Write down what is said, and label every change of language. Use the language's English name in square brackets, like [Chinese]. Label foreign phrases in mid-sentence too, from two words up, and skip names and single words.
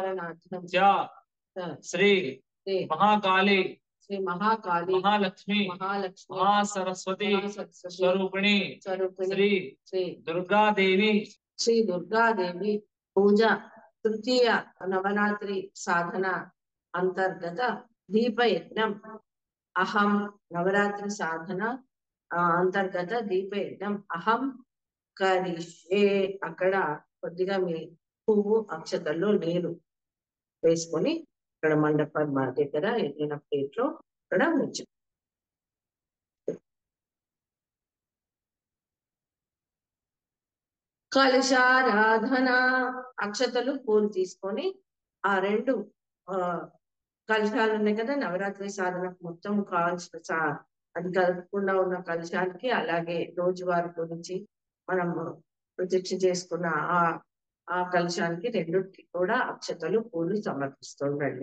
[Sanskrit] श्री महाकाली महालक्ष्मी महासरस्वती स्वरूपिणी श्री दुर्गा देवी पूजा तृतीय नवरात्रि साधना अंतर्गत दीप यज्ञम अहम नवरात्रि साधना अंतर्गत दीप यज्ञम अहम करिष्ये [Telugu] అక్కడ కొద్దిగా మీ పువ్వు అక్షతల్లో నీరు వేసుకొని ఇక్కడ మండపం మా దగ్గర ఎదిగిన ప్లేట్లో ఇక్కడ ఉంచు. కలశారాధన అక్షతలు పూలు తీసుకొని ఆ రెండు కలశాలు ఉన్నాయి కదా నవరాత్రి సాధనకు మొత్తం కావాల్సిన అది కలపకుండా ఉన్న కలశాలకి అలాగే రోజువారి గురించి మనం ప్రతిష్ఠ చేసుకున్న ఆ కలశానికి రెండుకి కూడా అక్షతలు పూలు సమర్పిస్తుండండి.